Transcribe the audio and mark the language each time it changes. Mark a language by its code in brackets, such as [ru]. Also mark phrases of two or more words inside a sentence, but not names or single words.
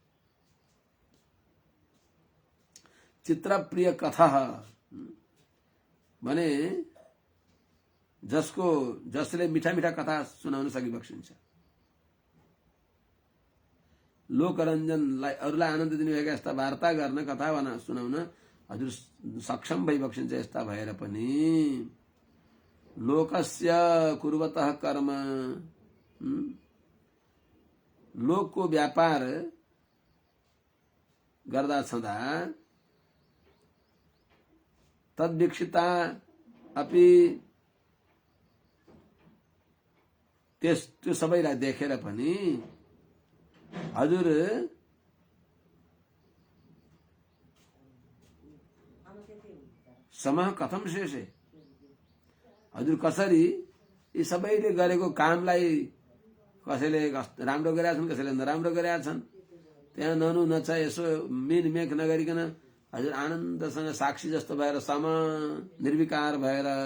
[ne] चित्रप्रिय कथा भने जसले मिठा मिठा कथा सुनाउन सकिबक्सिन्छ, लोकरञ्जनलाई अरूलाई आनन्द दिनुभएका यस्ता वार्ता गर्न, कथा सुनाउन हजुर सक्षम भइबक्सिन्छ। यस्ता भएर पनि [sa] लोकस्य कुर्वतः कर्म, [ne] लोकको व्यापार गर्दा छँदा [sa] तद्वीक्षिता अपि [ne] त्यो सबैलाई देखेर पनि हजुर [sa] समः कथम शेषे, [ne] हजुर कसरी यी सबैले गरेको कामलाई कसैले राम्रो गरेका छन्, कसैले नराम्रो गरेका छन्, त्यहाँ ननु नछ यसो मिनमेक नगरिकन हजुर आनन्दसँग साक्षी जस्तो भएर सम निर्विकार भएर,